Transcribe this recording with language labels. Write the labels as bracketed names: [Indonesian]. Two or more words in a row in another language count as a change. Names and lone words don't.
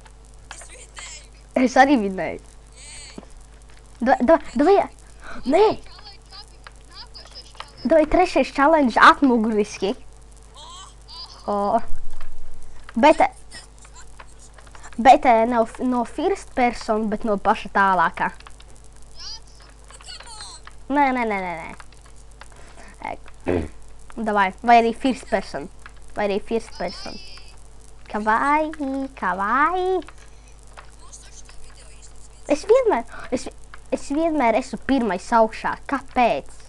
[Latvian] Es arī vinnēju. Davai. Nē! Davai 3. challenge atmuguriski. Bet nav no [English] first person, [Latvian] bet no paša tālākā. Nē. Davai, vai arī [English] first person. [Latvian] Kawaii. Es vienmēr esmu pirmais augšā. Kāpēc?